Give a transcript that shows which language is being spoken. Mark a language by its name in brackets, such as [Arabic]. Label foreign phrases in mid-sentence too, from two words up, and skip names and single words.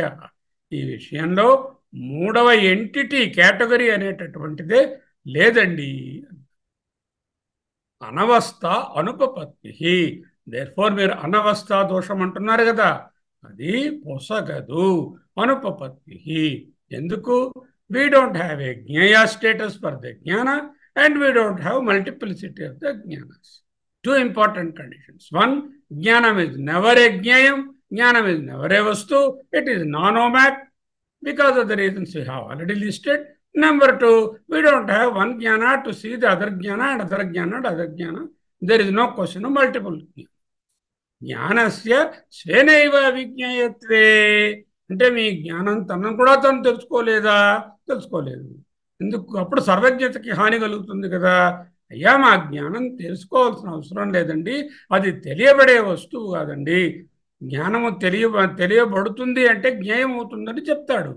[Telugu] ఈ విషయంలో 3వ ఎంటిటీ, కేటగిరీ అనేటటువంటిదే లేదండి. అనవస్థ అనుపపత్తి. దేర్ఫోర్ మీరు అనవస్థా దోషం అంటున్నారు కదా, అది పొసగదు. అనుపపత్తి. ఎందుకు? [English] we don't have a jneya status for the jnana and we don't have multiplicity of the jnanas. 2 important conditions. 1, Jnanam is never a Jnayam, Jnanam is never a Vastu, it is non-OMAC because of the reasons we have already listed. Number 2, we don't have one Jnana to see the other Jnana and other Jnana and other Jnana. There is no question of multiple Jnana. [Sanskrit] ज्ञानस्य स्वेनैव विज्ञेयत्वे. [Telugu] అంటే మీ జ్ఞానం తనను కూడా తను తెలుసుకోలేదా? తెలుసుకోలేదు. ఎందుకు? అప్పుడు సర్వజ్ఞతకి హాని కలుగుతుంది కదా. అయ్యా, మా జ్ఞానం తెలుసుకోవాల్సిన అవసరం లేదండి, అది తెలియబడే వస్తువు కాదండి. జ్ఞానము తెలియబడుతుంది అంటే జ్ఞేయం అవుతుందని చెప్తాడు.